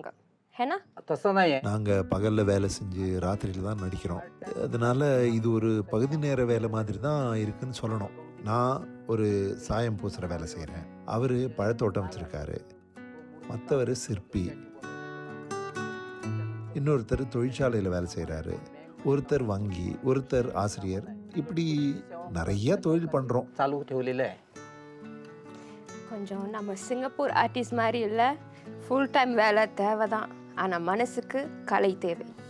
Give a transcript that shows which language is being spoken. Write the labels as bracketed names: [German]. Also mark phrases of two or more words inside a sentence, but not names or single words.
[Tamil] ஏன்னா [Marathi] तसं नाही आहे. [Tamil] நாங்க பகல்ல வேலை செஞ்சு ராத்திரியில தான் நடிக்கிறோம். அதனால இது ஒரு பகுதி நேர வேலை மாதிரி தான் இருக்குன்னு சொல்லணும். நான் ஒரு சாயம் பூசுற வேலை செய்கிறேன். அவரு பழத்தோட்டம் வச்சிருக்காரு. மற்றவர் சிற்பி. இன்னொருத்தர் தொழிற்சாலையில் வேலை செய்கிறாரு. ஒருத்தர் வங்கி, ஒருத்தர் ஆசிரியர். இப்படி நிறைய தொழில் பண்ணுறோம். [Marathi] चालू ठेवलेलं आहे. [Tamil] கொஞ்சம் நம்ம சிங்கப்பூர் ஆர்டிஸ்ட் மாதிரி இல்லை, [English] full time [Tamil] வேலை தேவை தான், ஆனால் மனசுக்கு கலை தேவை.